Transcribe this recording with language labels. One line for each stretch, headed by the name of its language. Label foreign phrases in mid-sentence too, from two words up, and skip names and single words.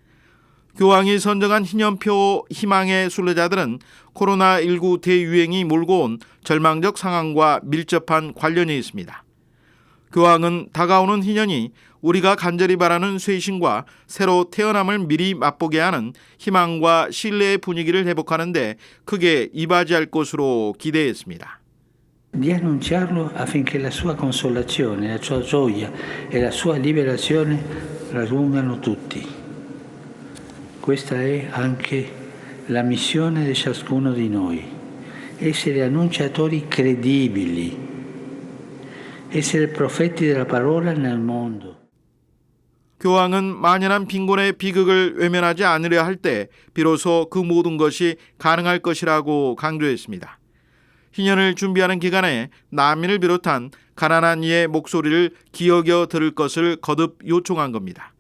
Korean: 교황이 선정한 희년표 희망의 순례자들은 코로나19 대유행이 몰고 온 절망적 상황과 밀접한 관련이 있습니다. 교황은 다가오는 희년이 우리가 간절히 바라는 쇄신과 새로 태어남을 미리 맛보게 하는 희망과 신뢰의 분위기를 회복하는 데 크게 이바지할 것으로 기대했습니다.
Italian: Di annunciarlo affinché la sua consolazione, la sua gioia e la sua liberazione raggiungano tutti. Questa è anche la missione di ciascuno di noi, essere annunciatori credibili, essere profeti della parola nel mondo.
Korean: 교황은 만연한 빈곤의 비극을 외면하지 않으려 할 때 비로소 그 모든 것이 가능할 것이라고 강조했습니다. 희년을 준비하는 기간에 난민을 비롯한 가난한 이의 목소리를 기어겨 들을 것을 거듭 요청한 겁니다.